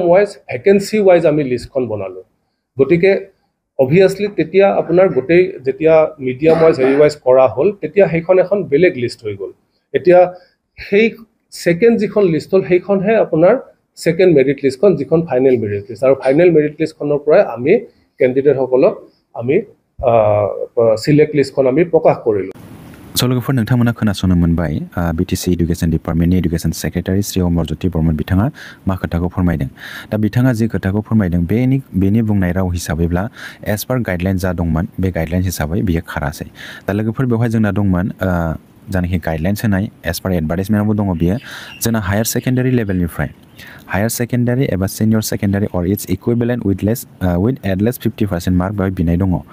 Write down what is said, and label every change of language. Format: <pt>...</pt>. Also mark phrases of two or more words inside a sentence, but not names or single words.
<as>ওয়াইজ</as> <en>vacancy wise</en> <as>আমি লিষ্টখন বনালো গতিকে obviously তেতিয়া আপোনাৰ গোটেই যেতিয়া</as> <en>medium wise</en> <as>হেৰি ওয়াইজ কৰা হল তেতিয়া সেইখন এখন বেলেগ লিষ্ট হৈ গল এতিয়া সেই সেকেন্ড যিখন লিষ্ট হল সেইখনহে আপোনাৰ সেকেন্ড মেৰিট লিষ্টখন যিখন</as> <en>final merit list</en> <as>আৰু ফাইনেল মেৰিট লিষ্টখনৰ পৰা আমি ক্যান্ডিডেট সকলক আমি সিলেক্ট লিষ্টখন আমি প্ৰকাশ কৰিলো</as> <brx>स' लोगोफोर नोंथांमोना खोनासंनो मोनबाय बिटिसि इडुकेसन डिपार्टमेन्टनि</brx> <en>education secretary</en> <brx>श्री अमरज्योति बर्मन बिथाङा मा खोथाखौ फोरमायदों दा बिथाङा जि खोथाखौ फोरमायदों बेनि बुंनाय राव हिसाबैब्ला</brx> <en>as per guideline</en> <brx>जा दंमोन बे गाइडलाइन हिसाबै बियो खारासै दा लोगोफोर बेवहाय जोंना दंमोन जानाखि गाइडलाइन्स होनाय</brx> <en>as per</en> <brx>एडभार्टाइजमेन्टआवबो दङ बियो जोंना</brx> <en>higher secondary</en> <brx>लेभेलनिफ्राय</brx> <en>higher secondary</en> <brx>एबा</brx> <en>senior secondary or its equivalent with atleast 50% mark</en> <brx>बेवहाय बिनाय दङ</brx>